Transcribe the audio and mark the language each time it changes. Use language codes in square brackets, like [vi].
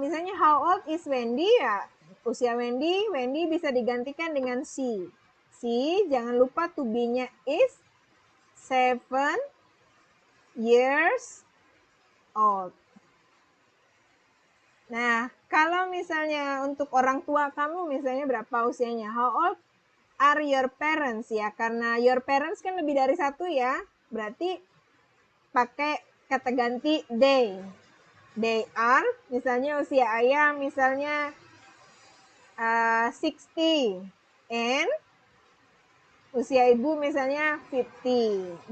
[id] Misalnya [en] how old is Wendy, [id] ya usia Wendy bisa digantikan dengan she. [en] She, [id] jangan lupa [en] to be-nya is 7 years old. [id] Nah, kalau misalnya untuk orang tua kamu misalnya berapa usianya? [en] How old are your parents? [id] Ya, karena your parents kan lebih dari satu ya. Berarti pakai kata ganti they. [en] They are, [id] misalnya usia ayah misalnya 60. And usia ibu misalnya 50.